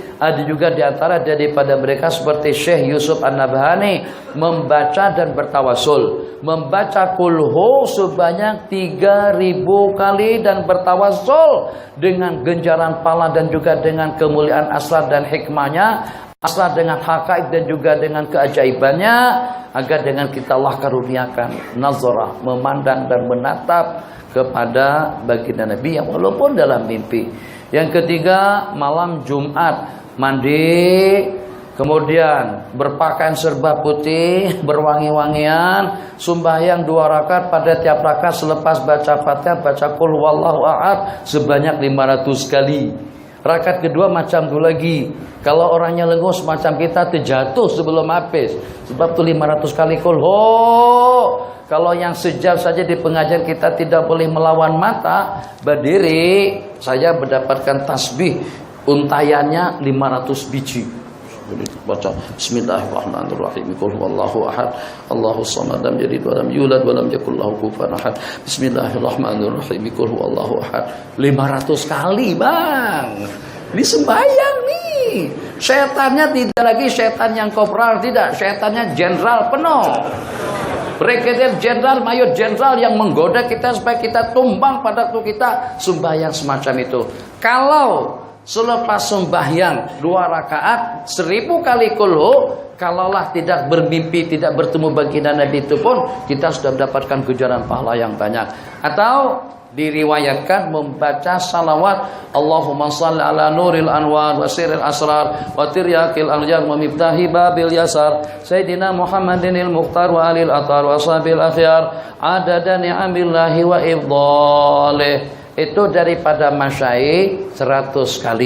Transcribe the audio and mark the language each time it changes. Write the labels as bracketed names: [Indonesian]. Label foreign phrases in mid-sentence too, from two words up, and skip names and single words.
[Malay] Ada juga di antara daripada mereka seperti Syekh Yusuf An-Nabhani membaca dan bertawasul, membaca kulhu sebanyak 3000 kali dan bertawasul dengan ganjaran pahala dan juga dengan kemuliaan asrar dan hikmahnya, asrar dengan hakaik dan juga dengan keajaibannya, agar dengan kita Allah karuniakan nazarah, memandang dan menatap kepada baginda Nabi yang walaupun dalam mimpi. Yang ketiga, malam Jumat mandi, kemudian berpakaian serba putih, berwangi-wangian, sembahyang 2 rakaat, pada tiap rakaat selepas baca Fatihah baca [Arabic] قل هو الله أحد [Malay] sebanyak 500 kali. Rakaat kedua macam dulu lagi. Kalau orangnya lenguh semacam kita terjatuh sebelum habis. Sebab tu 500 kali [Arabic] قل هو. [Indonesian] Kalau yang sejam saja di pengajian kita tidak boleh melawan mata, berdiri saya mendapatkan tasbih untayannya 500 biji. [Malay] Baca Bismillahirrahmanirrahim. [Arabic] قل هو الله أحد، الله الصمد، لم يلد ولم يولد ولم يكن له كفوا أحد. [Malay] Bismillahirrahmanirrahim. [Arabic] قل هو الله أحد [Malay] 500 kali, Bang. Ini sembahyang nih. [Indonesian] Setannya tidak lagi setan yang kopral, tidak. Setannya jenderal penuh. Brigadier jenderal, mayor jenderal yang menggoda kita supaya kita tumbang pada tuh kita sembahyang semacam itu. [Malay] Kalau selepas sembahyang 2 rakaat 1000 kali kulhu, kalaulah tidak bermimpi, tidak bertemu baginda Nabi itu pun kita sudah mendapatkan ganjaran pahala yang banyak. Atau diriwayatkan membaca salawat [Arabic] اللهم صل على نور الأنوار وسر الأسرار وترياق الأغيار ومفتاح باب اليسار سيدنا محمد المختار وآل الأطهار وأصحاب الأخيار عدد نعم الله وإفضاله. [Malay] Itu daripada masyaikh 100 kali.